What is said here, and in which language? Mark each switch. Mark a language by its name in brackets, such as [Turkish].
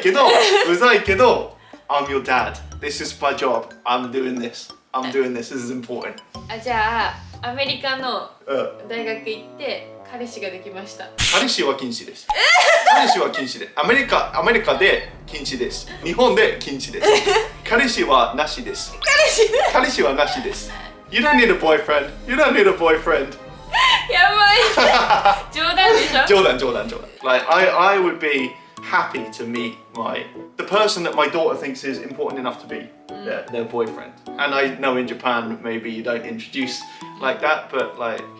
[Japanese] けど、 [English] I'm your dad. This is my job. I'm doing this. This is important. [Japanese] じゃあ、アメリカの大学行って彼氏ができました。彼氏は禁止です。彼氏は禁止で。アメリカで禁止です。日本で禁止です。彼氏はなしです。彼氏はなしです。 [English] You don't need a boyfriend. [Japanese] やばい。冗談でしょ？冗談。 [English] Like I would be happy to meet the person that my daughter thinks is important enough to be their boyfriend. And I know in Japan maybe you don't introduce like that, but like